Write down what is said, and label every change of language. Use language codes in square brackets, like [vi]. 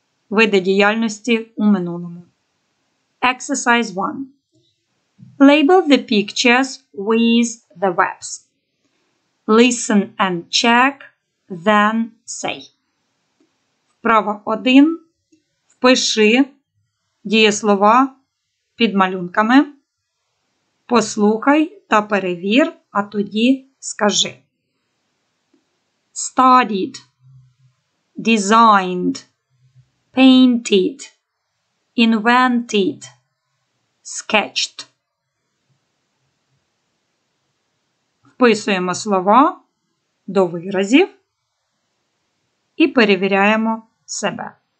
[uk] Види діяльності у минулому. [en] Exercise 1. Label the pictures with the verbs. Listen and check, then say. [uk] Вправа 1. Впиши дієслова під малюнками. Послухай та перевір, а тоді скажи. [en] Studied, designed, painted, invented, sketched. [uk] Вписуємо слова до виразів і перевіряємо себе.